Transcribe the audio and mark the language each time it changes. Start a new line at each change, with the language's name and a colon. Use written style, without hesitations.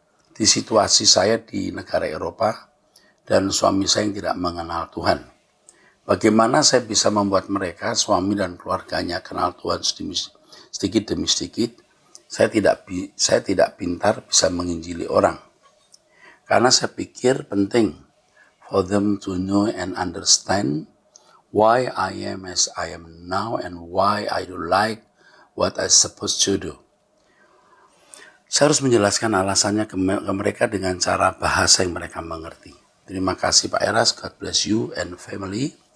Indonesian: Di situasi saya di negara Eropa dan suami saya yang tidak mengenal Tuhan. Bagaimana saya bisa membuat mereka, suami dan keluarganya kenal Tuhan sedikit demi sedikit. Saya tidak pintar bisa menginjili orang. Karena saya pikir penting
English: for them to know and understand why I am as I am now and why I do like what I supposed to do.
Indonesian: Saya harus menjelaskan alasannya ke mereka dengan cara bahasa yang mereka mengerti. Terima kasih
English: Pak Eras, God bless you and family.